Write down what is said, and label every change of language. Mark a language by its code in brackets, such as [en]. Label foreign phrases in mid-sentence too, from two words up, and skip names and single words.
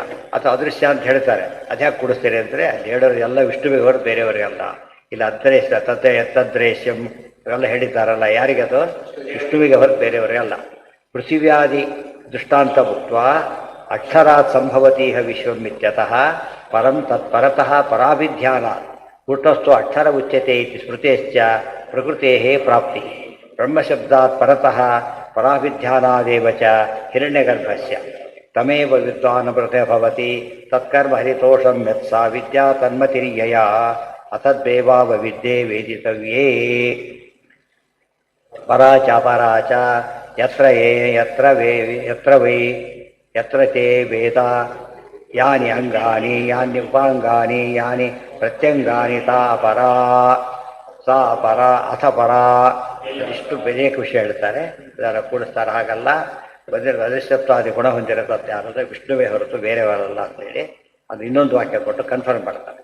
[kn] ಅಥವಾ ಅದೃಶ್ಯ ಅಂತ ಹೇಳ್ತಾರೆ, ಅದ್ಯಾಕೆ ಕೂಡಿಸ್ತೀರಿ ಅಂದರೆ ಅಲ್ಲಿ ಹೇಳೋರು ಎಲ್ಲ ವಿಷ್ಣುವಿಗೆ ಹೊರತು ಬೇರೆಯವರಿಗಲ್ಲ. ಇಲ್ಲ [sa] ಅದ್ರೇಶ್ಯ ಯತ್ತದ್ರೇಶ್ಯಂ [kn] ಇವೆಲ್ಲ ಹೇಳಿದ್ದಾರಲ್ಲ, ಯಾರಿಗದು? ವಿಷ್ಣುವಿಗೆ ಹೊರತು ಬೇರೆಯವರೇ ಅಲ್ಲ. [sa] ಪೃಥಿವ್ಯಾದಿ ದೃಷ್ಟಾಂತ ಭುಕ್ತ ಅಕ್ಷರಾತ್ ಸಂಭವತೀಹ ವಿಶ್ವಂ ಇತ್ಯತಃ ಪರಂ ತತ್ಪರತಃ ಪರಾಭಿಧ್ಯಾನಾತ್ ಕೂಟಸ್ಥೋ ಅಕ್ಷರ ಉಚ್ಯತೆ ಇತಿ ಸ್ಮೃತೇಶ್ಚ ಪ್ರಕೃತೇಃ ಪ್ರಾಪ್ತಿ ಬ್ರಹ್ಮಶಬ್ದಾತ್ ಪರತಃ ಪರಾಭಿಧ್ಯಾನಾದೇವ ಚ ಹಿರಣ್ಯಗರ್ಭಸ್ಯ ತಮೇವ ವಿದ್ವಾನ್ ಭವತಿ ತತ್ಕರ್ಮ ಹರಿತೋಷಂ ಯತ್ಸಾ ವಿದ್ಯಾ ತನ್ಮತಿರ್ಯಯ ಅತದ್ವೇವಾವ ವಿದ್ಯೆ ವೇದಿತವ್ಯೇ. ಪರಾಚ ಪರಾಚ ಯತ್ರ ಯತ್ರ ತೇ ವೇದ ಯಾನಿ ಅಂಗಾನಿ ಯಾನಿ ಉಪಾಂಗಾನಿ ಯಾನಿ ಪ್ರತ್ಯಂಗಾನಿ ತಾ ಪರ ಸಾ ಪರ ಅಥ ಪರ. [kn] ಇಷ್ಟು ಬೇರೆ ವಿಷಯ ಹೇಳ್ತಾರೆ, ಇದರ ಕೂಡಿಸ್ತಾರೆ. ಹಾಗಲ್ಲ, ಬಂದಿರೋ ಅದೃಶ್ಯತ್ವಾದಿ ಗುಣ ಹೊಂದಿರತ್ತೆ ಯಾರಾದ್ರೆ ವಿಷ್ಣುವೇ ಹೊರತು ಬೇರೆಯವರಲ್ಲ ಅಂತೇಳಿ ಅದು ಇನ್ನೊಂದು ವಾಕ್ಯ ಕೊಟ್ಟು ಕನ್ಫರ್ಮ್ ಮಾಡ್ತಾರೆ.